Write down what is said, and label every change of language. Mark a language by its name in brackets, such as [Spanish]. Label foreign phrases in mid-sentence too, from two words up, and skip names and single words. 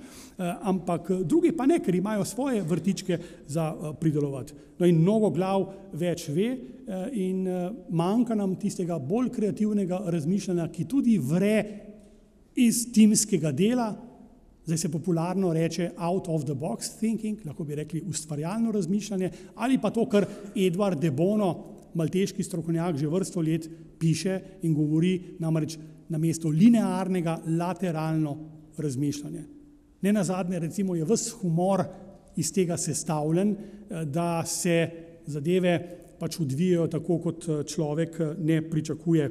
[Slovenian] Ampak drugi pa ne, ker imajo svoje vrtičke za pridelovati. No in mnogo glav več ve in manjka nam tistega bolj kreativnega razmišljanja, ki tudi vre iz timskega dela, zdaj se popularno reče [English] out of the box thinking, [Slovenian] lahko bi rekli ustvarjalno razmišljanje, ali pa to, kar Edward de Bono, malteški strokovnjak, že vrsto let piše in govori, namreč namesto linearnega lateralno razmišljanje. Ne nazadnje, recimo, je ves humor iz tega sestavljen, da se zadeve pač odvijajo tako, kot človek ne pričakuje.